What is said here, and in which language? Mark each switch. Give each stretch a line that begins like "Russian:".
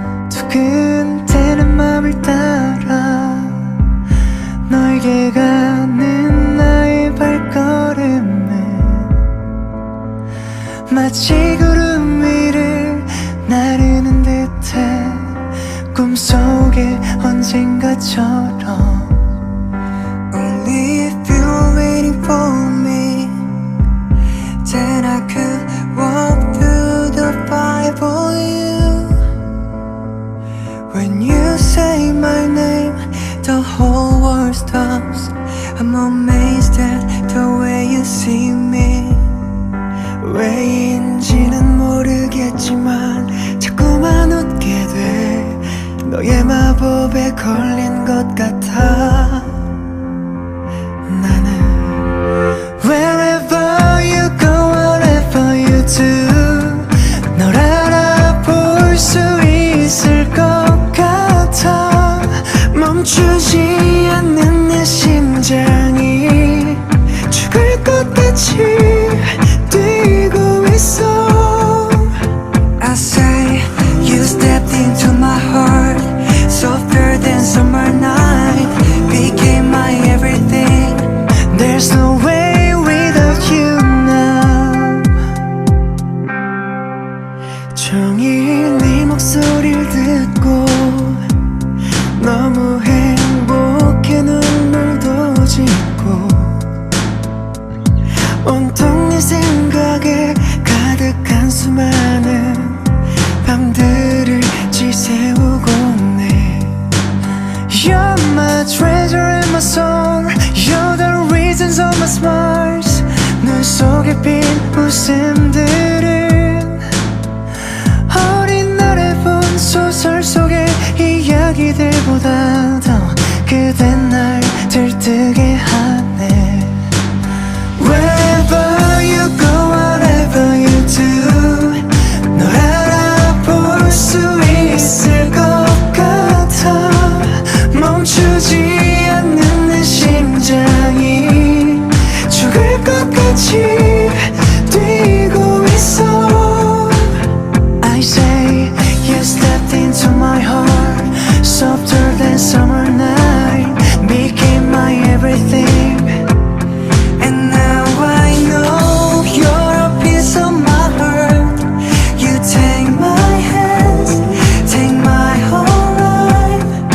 Korean: 두근대는 맘을 따라 너에게 가는 나의 발걸음은 마치 구름 위를 나르는 듯해. 꿈속에 언젠가처럼.
English: Only if you're waiting for me, then I could walk through the fire for you. When you say my name, the whole world stops. I'm amazed at the way you see me.
Korean: 왜인지는 모르겠지만 자꾸만 웃게 돼. 너의 마법에 걸린 것 같아. 나는
English: Wherever you go, whatever you do,
Korean: 널 알아볼 수 있을 것 같아. 멈추지 않는 내 심장이 죽을 것 같이 뛰고 있어.
English: I say you stepped into my heart, softer than summer night, became my everything. There's no way without you now.
Korean: 종일 네 목소리를 듣고 너무 행복해. 눈물도 짓고 온통 네 생각에 가득한 수많은 밤들을 지새우고 네.
English: You're my treasure and my soul. You're the reasons of my smiles.
Korean: 눈 속에 핀 웃음들은 어린 날에 본 소설 속의 이야기들보다 더 그댄 날 들뜨게 하네.
English: Wherever you go, whatever you do,
Korean: 널 알아볼 수 있을 것 같아. 멈추지 않는 내 심장이 죽을 것 같이 뛰고 있어.
English: I say you stepped into my heart, softer than summer night, became my everything. And now I know you're a piece of my heart. You take my hands, take my whole life.